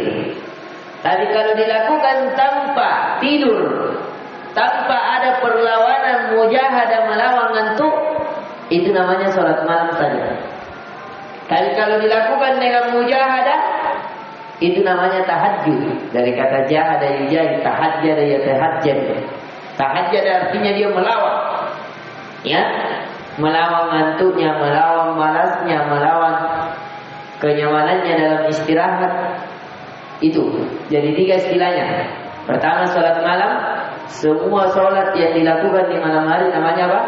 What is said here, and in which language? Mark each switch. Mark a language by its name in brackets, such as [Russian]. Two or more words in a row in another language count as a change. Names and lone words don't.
[Indonesian] Tapi kalau dilakukan tanpa tidur, tanpa ada perlawanan mujahadah melawan ngantuk, itu namanya sholat malam saja. Tapi kalau dilakukan dengan mujahadah, itu namanya tahajud. Dari kata [Arabic] جاهد يجاهد, تهجّد يتهجّد. [Indonesian] Tahajjud artinya dia melawan. Ya, melawan ngantuknya, melawan malasnya, melawan kenyamanannya dalam istirahat. Itu. Jadi 3 istilahnya. Pertama sholat malam. Semua sholat yang dilakukan di malam hari namanya apa?